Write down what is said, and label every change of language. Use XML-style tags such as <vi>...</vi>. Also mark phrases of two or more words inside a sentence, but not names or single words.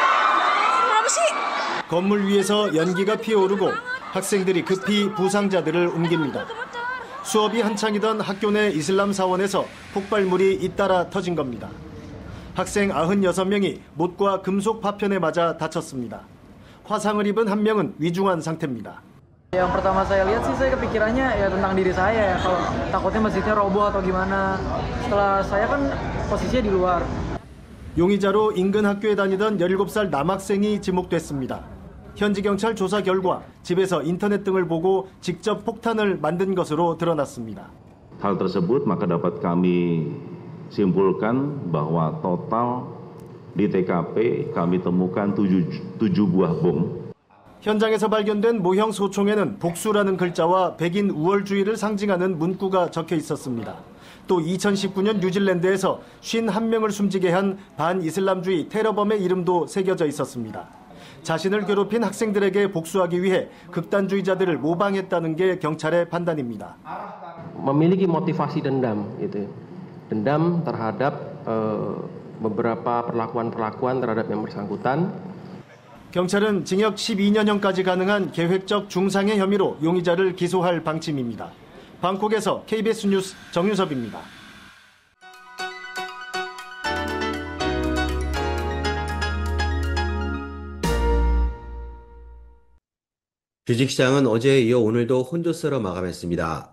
<ko>건물 위에서 연기가 피어오르고 학생들이 급히 부상자들을 옮깁니다. 수업이 한창이던 학교 내 이슬람 사원에서 폭발물이 잇따라 터진 겁니다. 학생 96명이 못과 금속 파편에 맞아 다쳤습니다. 화상을 입은 한 명은 위중한 상태입니다.</ko> <id>Yang pertama saya lihat sih saya kepikirannya ya tentang diri saya ya kalau takutnya masjidnya roboh atau gimana. Setelah saya kan posisinya di luar.</id> <ko>용의자로 인근 학교에 다니던 17살 남학생이 지목됐습니다. 현지 경찰 조사 결과 집에서 인터넷 등을 보고 직접 폭탄을 만든 것으로 드러났습니다.</ko> <id>Hal tersebut maka dapat kami simpulkan bahwa total di TKP kami temukan 7 buah bom.</id> <ko>현장에서 발견된 모형 소총에는 복수라는 글자와 백인 우월주의를 상징하는 문구가 적혀 있었습니다. 또 2019년 뉴질랜드에서 51명을 숨지게 한 반이슬람주의 테러범의 이름도 새겨져 있었습니다. 자신을 괴롭힌 학생들에게 복수하기 위해 극단주의자들을 모방했다는 게 경찰의 판단입니다.</ko> <id>Memiliki motivasi dendam gitu. Dendam terhadap beberapa perlakuan terhadap yang bersangkutan.</id> <ko>경찰은 징역 12년형까지 가능한 계획적 중상해 혐의로 용의자를 기소할 방침입니다. 방콕에서 KBS 뉴스 정윤섭입니다. 주식시장은 어제에 이어 오늘도 혼조세로 마감했습니다.</ko>